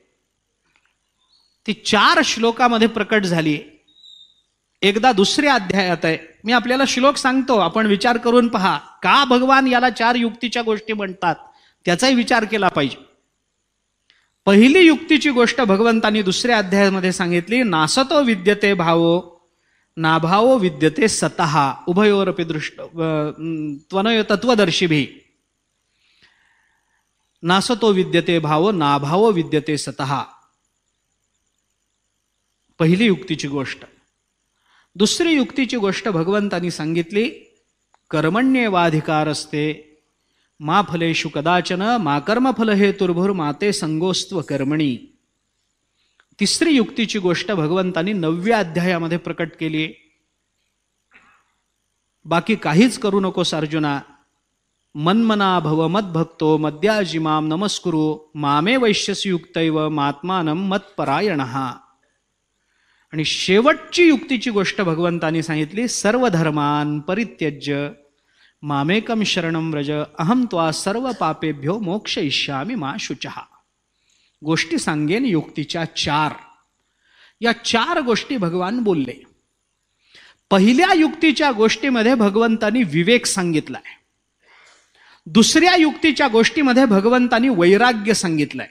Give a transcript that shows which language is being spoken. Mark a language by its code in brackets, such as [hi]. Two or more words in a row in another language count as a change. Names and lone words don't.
[mr] ती 4 श्लोकामध्ये प्रकट झाली. एकदा दुसऱ्या अध्यायात आहे. मी आपल्याला श्लोक सांगतो, आपण विचार करून पहा का भगवान याला 4 युक्तीच्या गोष्टी म्हणतात, त्याचाही विचार केला पाहिजे. पहिली युक्तीची गोष्ट भगवंतांनी दुसऱ्या अध्यायामध्ये सांगितली, [sa] नासतो विद्यते भावो नाभावो विद्यते सतः उभयोरपि दृष्ट त्वनय तत्वदर्शिभी. नासतो विद्यते भावो नाभावो विद्यते सतः, [mr] पहिली युक्तीची गोष्ट. दुसरी युक्तीची गोष्ट भगवंतांनी सांगितली, [sa] कर्मण्येवाधिकारस्ते मा फलेषु कदाचन मा कर्मफल हेतुर्भुर माते संगोस्त्व कर्मणी. [mr] तिसरी युक्तीची गोष्ट भगवंतांनी 9व्या अध्यायामध्ये प्रकट केली. बाकी काहीच करू नकोस अर्जुना, [sa] मन्मना भव मद्भक्तो मद्याजिमाम नमस्कुरु मामे वैश्यसी युक्तैव मात्मानं मत्परायणः. [mr] आणि शेवटची युक्तीची गोष्ट भगवंतांनी सांगितली, [sa] सर्व धर्मान परित्यज्य मामेकम शरणं व्रज अहम त्वा सर्व पापेभ्यो मोक्षयिष्यामि मा शुचः. [mr] गोष्टी सांगेन युक्तीच्या 4. या 4 गोष्टी भगवान बोलले. पहिल्या युक्तीच्या गोष्टीमध्ये भगवंतांनी विवेक सांगितलाय. दुसऱ्या युक्तीच्या गोष्टीमध्ये भगवंतांनी वैराग्य सांगितलंय.